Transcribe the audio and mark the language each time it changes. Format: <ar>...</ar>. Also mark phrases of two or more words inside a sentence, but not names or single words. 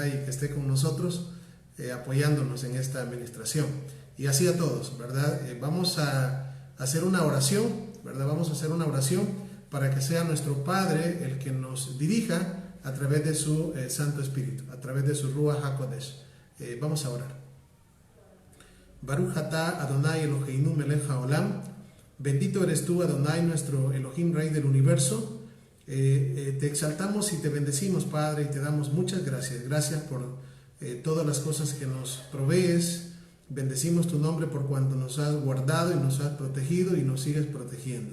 <es>Y que esté con nosotros apoyándonos en esta administración. Y así a todos, ¿verdad? Vamos a hacer una oración, ¿verdad? Vamos a hacer una oración para que sea nuestro Padre el que nos dirija a través de su Santo Espíritu, a través de su</es> <he>רוח הקודש.</he> <es>Vamos a orar.</es> <he>ברוך אתה אדוני אלוהינו מלך העולם.</he> <es>Bendito eres tú, Adonai, nuestro Elohim, Rey del universo. Te exaltamos y te bendecimos, Padre, y te damos muchas gracias. Gracias por todas las cosas que nos provees. Bendecimos tu nombre por cuanto nos has guardado y nos has protegido y nos sigues protegiendo.</es>